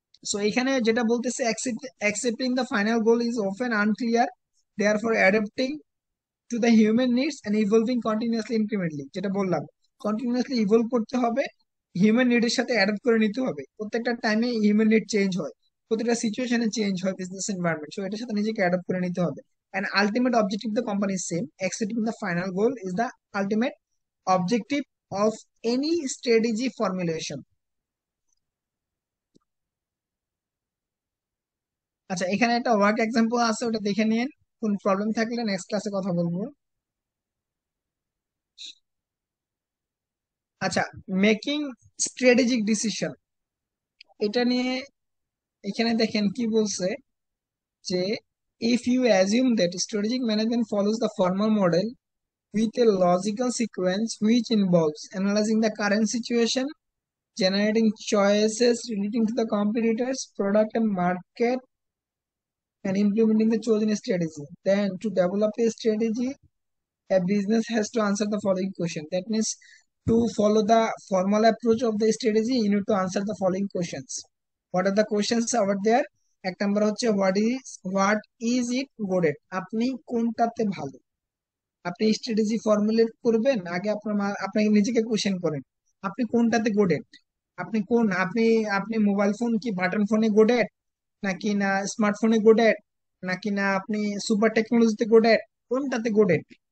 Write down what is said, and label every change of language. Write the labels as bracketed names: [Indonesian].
[Bangla] So এখানে যেটা বলতেছে [English] accepting the final goal is often unclear, therefore adapting to the human needs and evolving continuously incrementally, [Bangla] যেটা বললাম continuously evolve করতে হবে, হিউম্যান নিডের সাথে অ্যাডাপ্ট করে নিতে হবে। প্রত্যেকটা টাইমে হিউম্যান নিড চেঞ্জ হয়, প্রতিটা সিচুয়েশনে চেঞ্জ হয় বিজনেস এনভায়রনমেন্ট, সো এটার সাথে নিজেকে অ্যাডাপ্ট করে নিতে হবে। [English] and ultimate objective of the company is same, accepting the final goal is the ultimate objective of any strategy formulation. [Bangla] আচ্ছা, এখানে একটা ওয়ার্ক এক্সাম্পল আছে, ওটা দেখে নিন। কোন প্রবলেম থাকলে নেক্সট ক্লাসে কথা বলবো। আচ্ছা, মেকিং স্ট্র্যাটেজিক ডিসিশন, এটা নিয়ে এখানে দেখেন কি বলছে, যে [English] if you assume that strategic management follows the formal model with a logical sequence which involves analyzing the current situation, generating choices relating to the competitors, product and market, and implementing the chosen strategy, then to develop a strategy, a business has to answer the following question. That means to follow the formal approach of the strategy, you need to answer the following questions. What are the questions over there? [Bangla] এক number হচ্ছে [English] what is it good at, [Bangla] আপনি কোনটাতে ভালো। আপনি strategy formulate করবেন আগে আপনার আপনাকে নিজেকে কোশ্চেন করেন, আপনি কোনটাতে গুড এট। আপনি কোন আপনি আপনি মোবাইল ফোন কি বাটন ফোনে গুড এট, নাকি না স্মার্টফোনে গুড এট, নাকি না আপনি সুপার টেকনোলজিতে গুড এট, কোনটাতে গুড এট?